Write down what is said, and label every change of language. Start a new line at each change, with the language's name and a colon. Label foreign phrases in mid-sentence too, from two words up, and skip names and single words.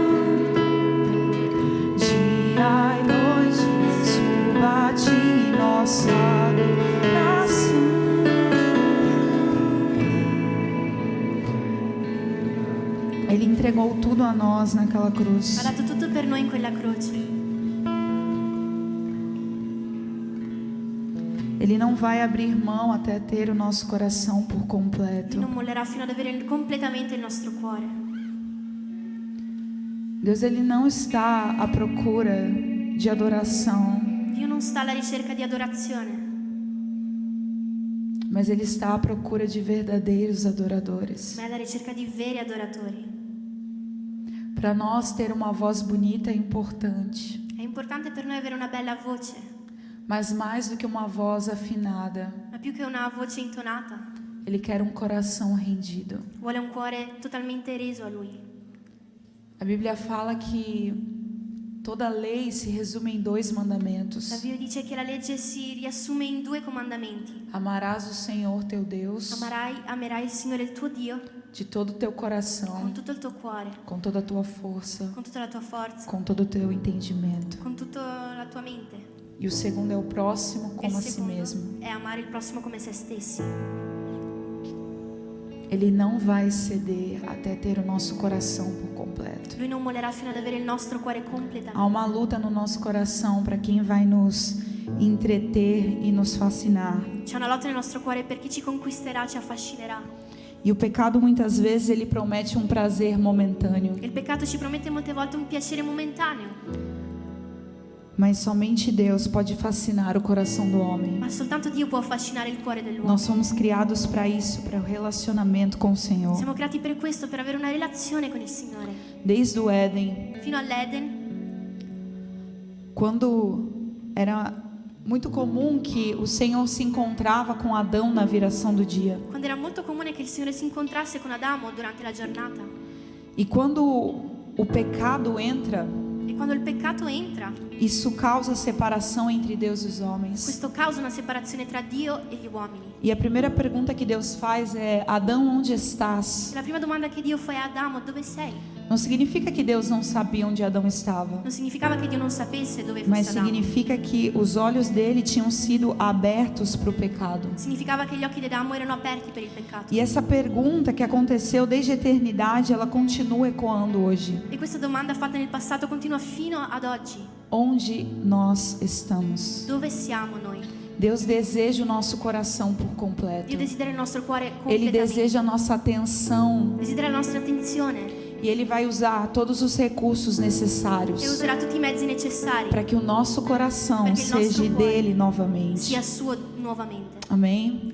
Portuguese: Dia e noite suba a ti nossa adoração. Ele entregou tudo a nós naquela cruz.
Italian: Ha dato tutto per noi in quella croce.
Portuguese: Ele não vai abrir mão até ter o nosso coração por
Italian: Lui
Portuguese: completo.
Italian: non mollerà fino ad avere completamente il nostro cuore.
Portuguese: Deus, Ele não está à procura de adoração.
Italian: Dio non sta alla ricerca di adorazione.
Portuguese: Mas Ele está à procura de verdadeiros adoradores.
Italian: ma è alla ricerca di veri adoratori.
Portuguese: Para nós, ter uma voz bonita é importante,
Italian: È importante per noi avere una bella voce,
Portuguese: mas mais do que uma voz afinada,
Italian: ma più che una voce intonata,
Portuguese: Ele quer um coração rendido.
Italian: vuole un cuore totalmente reso a Lui.
Portuguese: A Bíblia fala que toda lei se resume em 2 mandamentos.
Italian: La Bibbia dice che la legge si riassume in 2 comandamenti.
Portuguese: Amarás o Senhor teu Deus
Italian: Amerai il Signore il tuo Dio
Portuguese: de todo o teu
Italian: con
Portuguese: coração,
Italian: tutto il tuo cuore,
Portuguese: com toda a tua força,
Italian: con tutta la tua forza,
Portuguese: com todo o teu entendimento.
Italian: con tutta la tua mente.
Portuguese: E o segundo é o próximo
Italian: E il
Portuguese: como a si
Italian: secondo
Portuguese: mesmo.
Italian: è amare il prossimo come se stessi.
Portuguese: Ele não vai ceder até ter o nosso coração por completo.
Italian: Lui non mollerà fino ad avere il nostro cuore
Portuguese: Há
Italian: completamente.
Portuguese: uma luta no nosso coração para quem vai nos entreter e nos fascinar.
Italian: C'è una lotta nel nostro cuore per chi ci conquisterà, ci affascinerà.
Portuguese: E o pecado muitas vezes ele promete um prazer momentâneo,
Italian: Il peccato ci promette molte volte un piacere momentaneo,
Portuguese: mas somente Deus pode fascinar o coração do homem.
Italian: ma soltanto Dio può affascinare il cuore dell'uomo.
Portuguese: Nós somos criados para isso, para o relacionamento com o Senhor.
Italian: Siamo creati per questo, per avere una relazione con il Signore.
Portuguese: Desde o Éden,
Italian: Fino all'Eden,
Portuguese: quando era muito comum que o Senhor se encontrava com Adão na viração do dia.
Italian: quando era molto comune che il Signore si incontrasse con Adamo durante la giornata.
Portuguese: E quando o pecado entra,
Italian: E quando il peccato entra,
Portuguese: isso causa separação entre Deus e os homens.
Italian: questo causa una separazione tra Dio e gli uomini.
Portuguese: E a primeira pergunta que Deus faz é: Adão, onde estás?
Italian: E la prima domanda che Dio fa a Adamo, dove sei?
Portuguese: Não significa que Deus não sabia onde Adão estava,
Italian: Non significava che Dio non sapesse dove
Portuguese: mas
Italian: fosse Adamo.
Portuguese: significa que os olhos dele tinham sido abertos para o pecado.
Italian: Significava che gli occhi di Adamo erano aperti per il peccato.
Portuguese: E essa pergunta que aconteceu desde a eternidade, ela continua ecoando hoje.
Italian: E questa domanda fatta nel passato continua fino ad oggi.
Portuguese: Onde nós estamos?
Italian: Dove siamo noi?
Portuguese: Deus deseja o nosso coração por completo.
Italian: Dio desidera il nostro cuore
Portuguese: Ele
Italian: completamente.
Portuguese: deseja a nossa atenção.
Italian: Desidera la nostra attenzione
Portuguese: E Ele vai usar todos os recursos necessários
Italian: e userà tutti i mezzi necessari
Portuguese: para que o nosso coração Para que o nosso seja
Italian: cuore
Portuguese: dele novamente.
Italian: sia suo nuovamente.
Portuguese: Amém?